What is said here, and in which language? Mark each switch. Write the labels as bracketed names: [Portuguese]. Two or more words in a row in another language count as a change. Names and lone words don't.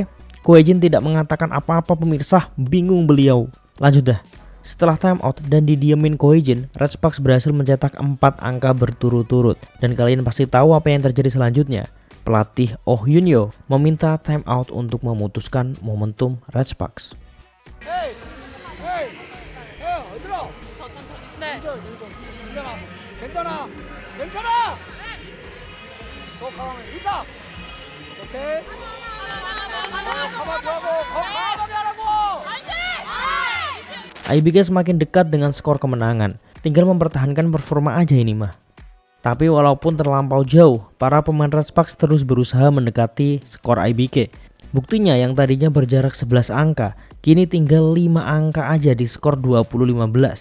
[Indonesian] Goejin tidak mengatakan apa-apa pemirsa, bingung beliau. Lanjut dah. Setelah timeout dan didiemin Goejin, Red Sparks berhasil mencetak 4 angka berturut-turut. Dan kalian pasti tahu apa yang terjadi selanjutnya. Pelatih Oh Yun-yo meminta timeout untuk memutuskan momentum Red Sparks. [Korean] 헤이, 어디로? 네. 괜찮아. 더 강하게 인사. 오케이. 가만히 하라고. [Indonesian] IBK semakin dekat dengan skor kemenangan. Tinggal mempertahankan performa aja ini mah. Tapi walaupun terlampau jauh, para pemain Red Sparks terus berusaha mendekati skor IBK. Buktinya yang tadinya berjarak 11 angka, kini tinggal 5 angka aja di skor 20-15.